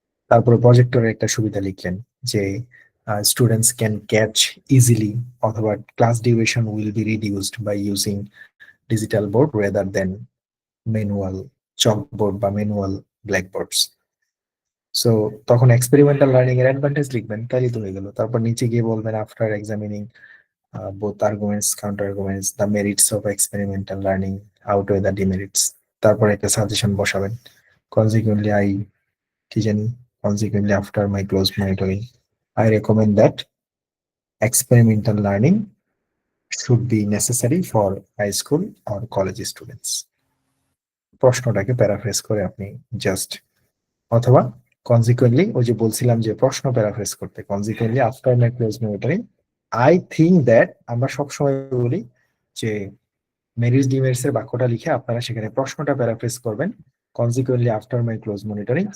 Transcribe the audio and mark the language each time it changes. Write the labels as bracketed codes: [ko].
[bn] তারপরে প্রজেক্টরের একটা সুবিধা লিখলেন যে [en] Students can catch easily, অথবা class duration will be reduced by using digital board rather than manual chalkboard বা manual blackboards. [bn] সো তখন এক্সপেরিমেন্টাল লার্নিং এর অ্যাডভান্টেজ লিখবেন, তাইলে তো হয়ে গেল। তারপর নিচে গিয়ে বলবেন [en] After examining both arguments, counter arguments, the merits of experimental learning outweigh the demerits. [bn] তারপর একটা সাজেশন বসাবেন, [en] consequently I [bn] কি জানি, [en] consequently after my close monitoring I recommend that experimental learning should be necessary for high school or college students. [bn] প্রশ্নটাকে paraphrase করে আপনি just, অথবা consequently, ওই যে বলছিলাম যে প্রশ্ন প্যারাফ্রেজ করতে, [en] consequently after my close monitoring I think that, [bn] আমরা সবসময় বলি যে মেরিটস ডিমেরিটস এর বাক্যটা লিখে আপনারা সেখানে প্রশ্নটা প্যারাফ্রেজ করবেন, [en] consequently after my close monitoring।